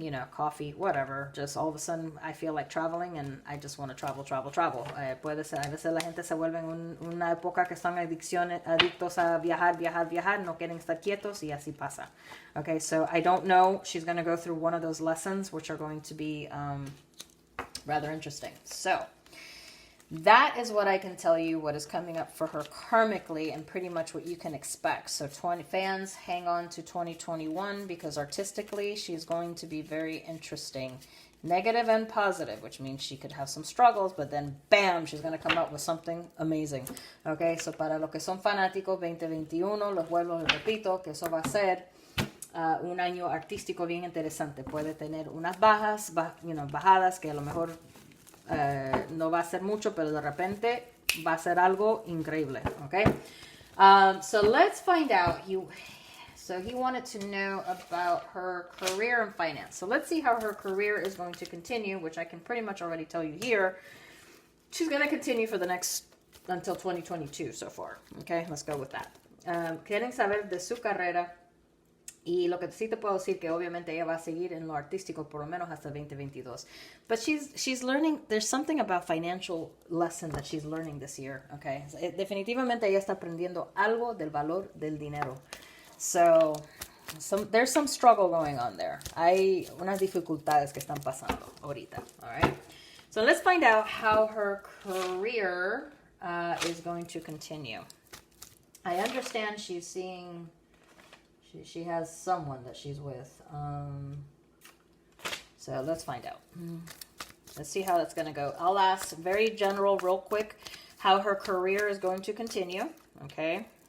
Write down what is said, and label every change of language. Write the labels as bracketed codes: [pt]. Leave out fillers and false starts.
[en] Coffee, whatever. Just all of a sudden I feel like traveling and I just want to travel. [es] Puede ser, a veces la gente se vuelve en una época que están adictos a viajar, no quieren estar quietos y así pasa. [en] Okay, so I don't know. She's going to go through one of those lessons, which are going to be rather interesting. So that is what I can tell you, what is coming up for her karmically and pretty much what you can expect. So 20 fans, hang on to 2021 because artistically she's going to be very interesting. Negative and positive, which means she could have some struggles, but then bam, she's going to come up with something amazing. [es] Okay, so para los que son fanáticos 2021, los vuelvo y repito que eso va a ser un año artístico bien interesante. Puede tener unas bajadas que a lo mejor no va a ser mucho, pero de repente va a ser algo increíble, okay? [en] So let's find out. So he wanted to know about her career and finance. So let's see how her career is going to continue, which I can pretty much already tell you here. She's going to continue for until 2022 so far. Okay, let's go with that. [es] Quieren saber de su carrera. Y lo que sí te puedo decir que obviamente ella va a seguir en lo artístico por lo menos hasta 2022. [en] But she's learning, there's something about financial lesson that she's learning this year, okay? [es] Definitivamente ella está aprendiendo algo del valor del dinero. [en] So, there's some struggle going on there. [es] Hay unas dificultades que están pasando ahorita, [en] all right? So let's find out how her career is going to continue. I understand she's seeing... She has someone that she's with. So let's find out. Let's see how that's going to go. I'll ask very general, real quick, how her career is going to continue. Okay.